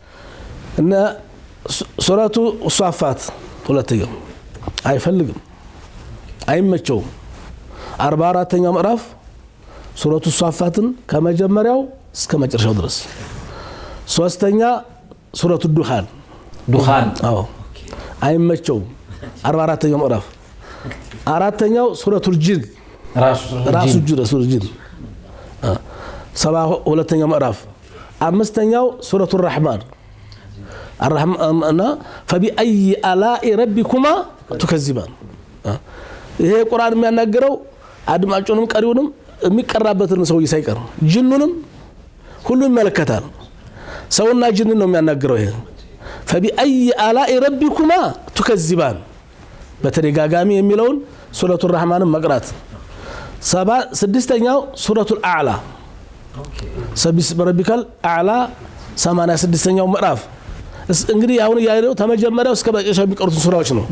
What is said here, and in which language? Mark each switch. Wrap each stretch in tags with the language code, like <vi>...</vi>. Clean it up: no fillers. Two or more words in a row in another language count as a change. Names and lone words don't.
<am>እና ሱረቱ ሷፋት ሁለተኛው አይፈልግም፣ አይመቸውም። 44ኛው ምዕራፍ ሱረቱ ሷፋትን ከመጀመሪያው እስከ መጨረሻው ድረስ። ሶስተኛ ሱረቱ ዱኻን አይመቸው 44ኛው ምዕራፍ አራተኛው ሱረቱል ጂን ራሱ ሱረቱል ጂን 72ኛው ምዕራፍ አምስተኛው ሱረቱል ረህማን</am> <ar>الرحمن فبأي آلاء ربكما تكذبان</ar> <am>ይሄ ቁርአን የሚያናገረው አድማጮንም ቀሪውንም የሚቀራበትን ሰው ይሳይቀር ጅኑንም ሁሉ ይመለከታል ሰውና ጅንን ነው የሚያናገረው ይሄ</am> <ar>فبأي آلاء ربكما تكذبان</ar> <am>በተደጋጋሚ የሚለውን ሱረቱል ረህማንን መቅራት ስድስተኛው ሱረቱል አዕላ</am> <ar>سبح اسم ربك الأعلى</ar> <am>86ኛው ምዕራፍ እንግዲህ አሁን ያለው ተመጀመሪያው እስከ መጨረሻው የሚቀሩት ሱራዎች ነው</am>